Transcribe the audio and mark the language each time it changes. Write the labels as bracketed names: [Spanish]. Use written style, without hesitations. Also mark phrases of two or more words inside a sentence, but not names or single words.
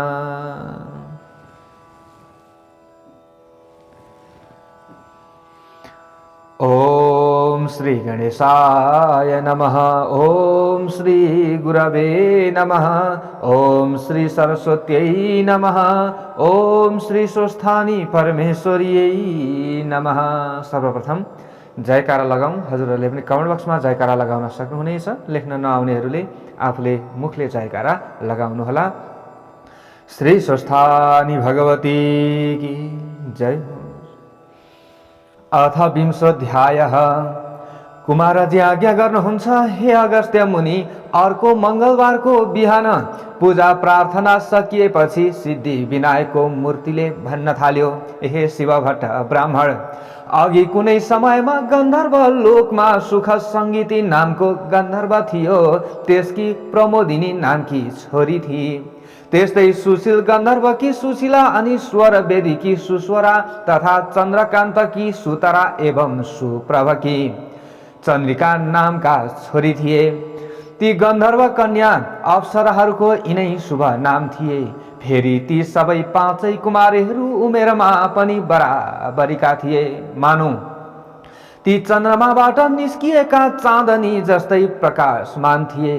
[Sanskrit] ओम श्री गणेशाय नमः। ओम श्री गुरवे नमः। ओम श्री सरस्वत्यै नमः। ओम श्री स्वस्थानी परमेश्वर्यै नमः। [Nepali] सर्वप्रथम जयकारा लगाउँ। हजुरहरूले पनि कमेन्ट बक्समा जयकारा लगाउन सक्नुहुनेछ। लेख्न नआउनेहरूले आफूले मुखले जयकारा लगाउनुहोला। श्री स्वस्थानी भगवती की जय। [Sanskrit] अथ विंशोऽध्यायः। [Nepali] कुमारजी आज्ञा गर्नुहुन्छ, हे अगस्त्य मुनि, अर्को मङ्गलबारको बिहान पूजा प्रार्थना सकिएपछि सिद्धि विनायकको मूर्तिले भन्न थाल्यो, हे शिव भट्ट ब्राह्मण, अघि कुनै समयमा गन्धर्व लोकमा सुख सङ्गीती नामको गन्धर्व थियो। त्यसकी प्रमोदिनी नामकी छोरी थिए। त्यस्तै सुशील गन्धर्वकी सुशीला अनि स्वर वेदीकी सुस्वरा तथा चन्द्रकान्तकी सुतरा एवं सुप्रभकी चन्द्रिका नामका छोरी थिए। ती गन्धर्व कन्या अप्सराहरूको यिनै शुभ नाम थिए। फेरि ती सबै पाँचै कुमारीहरू उमेरमा पनि बराबरीका थिए। मानौ ती चन्द्रमाबाट निस्किएका चाँदनी जस्तै प्रकाशमान थिए।